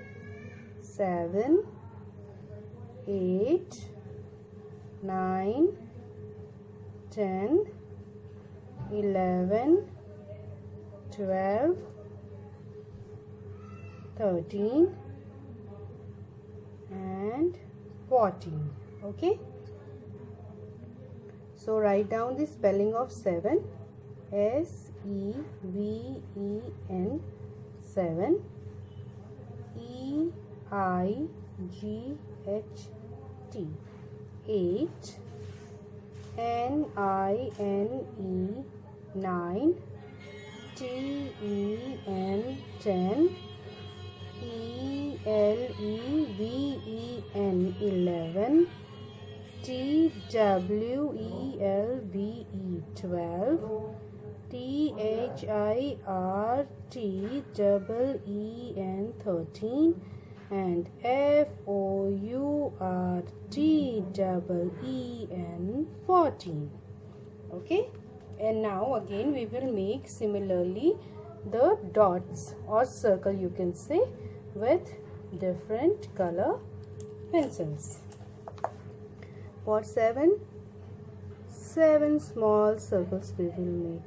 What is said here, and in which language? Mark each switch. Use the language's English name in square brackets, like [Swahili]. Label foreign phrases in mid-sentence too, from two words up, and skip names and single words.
[English] 8, 9, 10, 11, 12, 13 and 14. Okay, so write down the spelling of 7. S-E-V-E-N, 7. E-I-G-H-T, 8. N-I-N-E, 9. T-E-N, 10. E-L-E-V-E-N, 11. T-W-E-L-V-E, 12. T-H-I-R-T-E-E-N, 13. and F-O-U-R-T-E-E-N, 14. Okay, and now again we will make similarly the dots or circle, you can say, with different color pencils. For 7 small circles we will make.